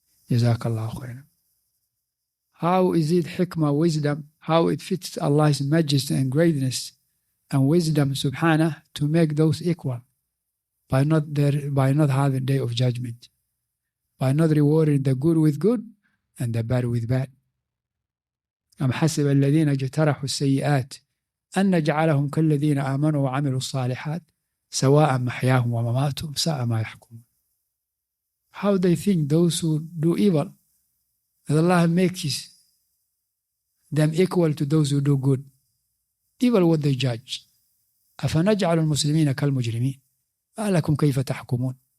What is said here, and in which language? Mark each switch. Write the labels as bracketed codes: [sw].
[en] Jazakallahu khairan. How is it hikmah, wisdom, how it fits Allah's majesty and greatness and wisdom subhanahu to make those equal by not having day of judgment, by not rewarding the good with good and the bad with bad. [ar] أم حسب الذين اجترحوا السيئات أن نجعلهم كالذين آمنوا وعملوا الصالحات سواء محياهم ومماتهم ساء ما يحكمون. [en] How they think those who do evil, that Allah makes them equal to those who do good. Evil what they judge. [ar] أفنجعل المسلمين كالمجرمين ما لكم كيف تحكمون.